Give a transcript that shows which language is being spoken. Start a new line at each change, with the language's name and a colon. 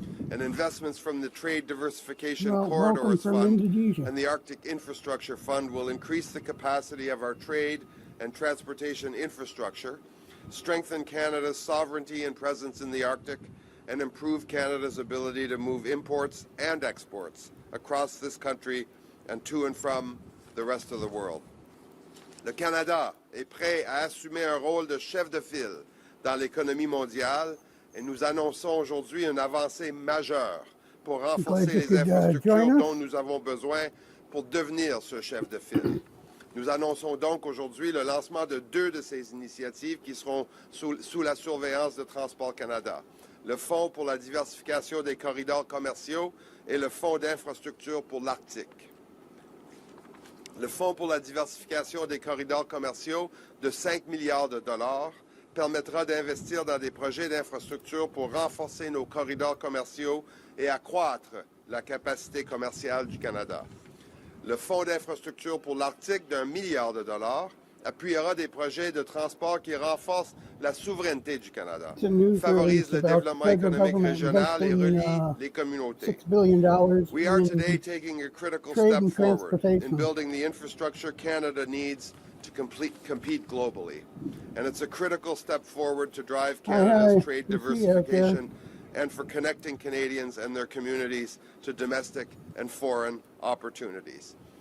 English: And investments from the Trade Diversification Corridors Fund and the Arctic Infrastructure Fund will increase the capacity of our trade and transportation infrastructure, strengthen Canada's sovereignty and presence in the Arctic, and improve Canada's ability to move imports and exports across this country and to and from the rest of the world.
French: Le Canada est prêt à assumer un rôle de chef de file dans l'économie mondiale et nous annonçons aujourd'hui une avancée majeure pour renforcer les infrastructures dont nous avons besoin pour devenir ce chef de file. Nous annonçons donc aujourd'hui le lancement de deux de ces initiatives qui seront sous la surveillance de Transport Canada. le Fonds pour la diversification des corridors commerciaux et le Fonds d'infrastructure pour l'Arctique. Le Fonds pour la diversification des corridors commerciaux de 5 milliards de dollars permettra d'investir dans des projets d'infrastructure pour renforcer nos corridors commerciaux et accroître la capacité commerciale du Canada. Le Fonds d'infrastructure pour l'Arctique d'1 milliard de dollars appuiera des projets de transport qui renforcent la souveraineté du Canada, favorisent le développement économique régional et relient les communautés.
English: We are today taking a critical step forward in building the infrastructure Canada needs to compete globally. And it's a critical step forward to drive Canada's trade diversification and for connecting Canadians and their communities to domestic and foreign opportunities.